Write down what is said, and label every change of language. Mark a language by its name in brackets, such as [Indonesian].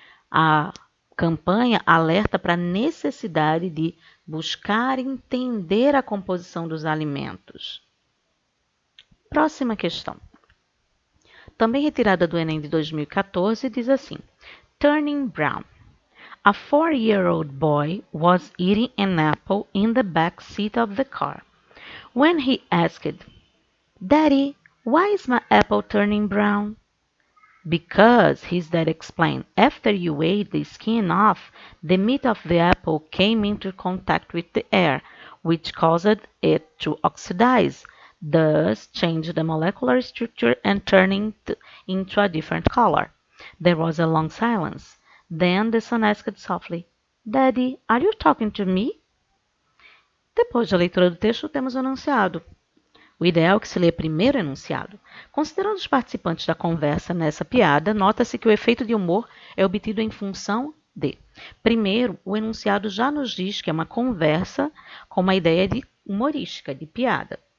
[Portuguese] A campanha alerta para a necessidade de buscar entender a composição dos alimentos. Próxima questão. Também retirada do Enem de 2014, diz assim: [English] Turning brown. A 4-year-old boy was eating an apple in the back seat of the car. When he asked, Daddy, why is my apple turning brown? Because, his dad explained, after you ate the skin off, the meat of the apple came into contact with the air, which caused it to oxidize, thus changed the molecular structure and turning into a different color. There was a long silence. Then the son asked softly, Daddy, are you talking to me? [Portuguese] Depois da leitura do texto, temos o enunciado. O ideal é que se lê primeiro o enunciado. Considerando os participantes da conversa nessa piada, nota-se que o efeito de humor é obtido em função de. Primeiro, o enunciado já nos diz que é uma conversa com uma ideia de humorística, de piada.